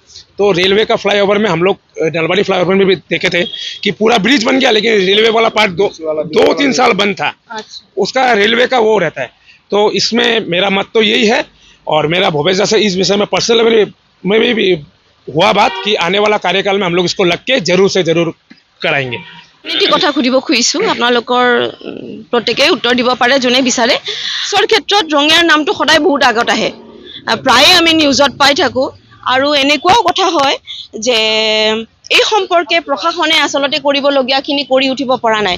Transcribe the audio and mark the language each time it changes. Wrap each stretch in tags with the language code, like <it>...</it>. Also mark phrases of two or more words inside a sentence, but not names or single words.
<hi>तो रेलवे का फ्लाईओवर में हम लोग नलबाड़ी फ्लाईओवर में भी देखे थे कि पूरा ब्रिज बन गया, लेकिन रेलवे वाला पार्ट 2-3 साल बंद था, उसका रेलवे का वो रहता है। तो इसमें मेरा मत तो यही है, और मेरा भूपेश से इस विषय में</hi> <en>personal level</en> <hi>में भी हुआ बात कि आने वाला कार्यकाल में हम लोग इसको लग के जरूर से जरूर कराएंगे।</hi> <as>নীতি কথা সুধিব খুজিছোঁ, আপোনালোকৰ প্ৰত্যেকেই উত্তৰ দিব পাৰে যোনে বিচাৰে। সৰ ক্ষেত্ৰত ৰঙিয়াৰ নামটো সদায় বহুত আগত আহে, প্ৰায়ে আমি নিউজত পাই থাকোঁ, আৰু এনেকুৱাও কথা হয় যে এই সম্পৰ্কে প্ৰশাসনে আচলতে কৰিবলগীয়াখিনি কৰি উঠিব পৰা নাই।</as>